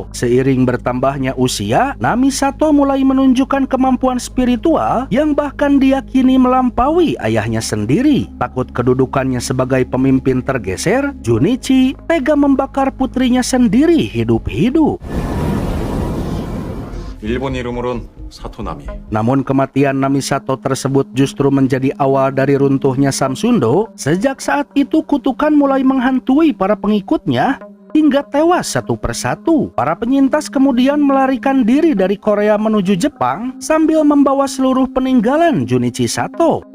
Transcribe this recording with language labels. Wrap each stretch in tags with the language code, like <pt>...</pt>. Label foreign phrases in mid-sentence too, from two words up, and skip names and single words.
<id>Seiring bertambahnya usia, Namisato mulai menunjukkan kemampuan spiritual yang bahkan diyakini melampaui ayahnya sendiri. Takut kedudukannya sebagai pemimpin tergeser, Junichi tega membakar putrinya sendiri hidup-hidup.</id> <ko>일본 이름으론 사토나미.</ko> <id>Namun kematian Namisato tersebut justru menjadi awal dari runtuhnya Samsundo. Sejak saat itu kutukan mulai menghantui para pengikutnya hingga tewas satu persatu. Para penyintas kemudian melarikan diri dari Korea menuju Jepang sambil membawa seluruh peninggalan Junichi Sato.</id>